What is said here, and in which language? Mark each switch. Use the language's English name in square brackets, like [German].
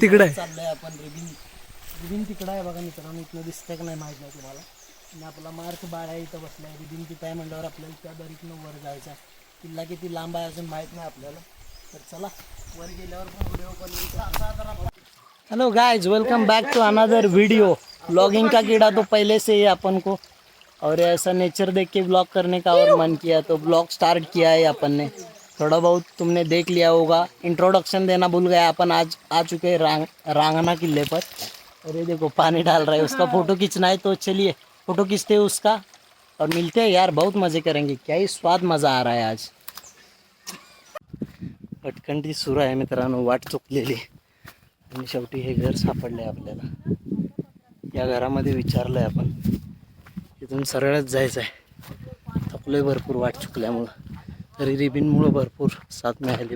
[Marathi] तिकडे चाललोय आपण. रिबिन तिकडं आहे बघा मित्रांनो. इथनं दिसतंय का नाही माहित नाही तुम्हाला. आणि आपला मार्क बाळा इथं बसलाय. रिबिन तिथं आहे म्हणल्यावर आपल्याला त्या दरीतनं वर जायचं आहे. किल्ला किती लांब आहे अजून माहित नाही आपल्याला. तर चला वर गेल्यावर पण video. [Hindi] Hello guys, welcome back to another video. Blogging का कीड़ा तो पहले से ही अपन को, और ऐसा नेचर देख के ब्लॉग करने का और मन किया तो ब्लॉग स्टार्ट किया है अपन ने. थोड़ा बहुत तुमने देख लिया होगा. इंट्रोडक्शन देना भूल गया. अपन आज आ चुके हैं रांगना किले पर. और ये देखो पानी डाल रहा है. उसका फ़ोटो खींचना है तो चलिए फ़ोटो खींचते हैं उसका और मिलते हैं यार. बहुत मज़े करेंगे. क्या ही स्वाद मज़ा आ रहा है आज. [Marathi] भटकंती सुरू आहे मित्रांनो, वाट चुकलेली. आणि शेवटी हे घर सापडलं आहे आपल्याला. या घरामध्ये विचारलं आहे आपण. इथून सरळच जायचं आहे. थकलोय भरपूर वाट चुकल्यामुळं. तरी रिबिनमुळं भरपूर साथ मिळाली.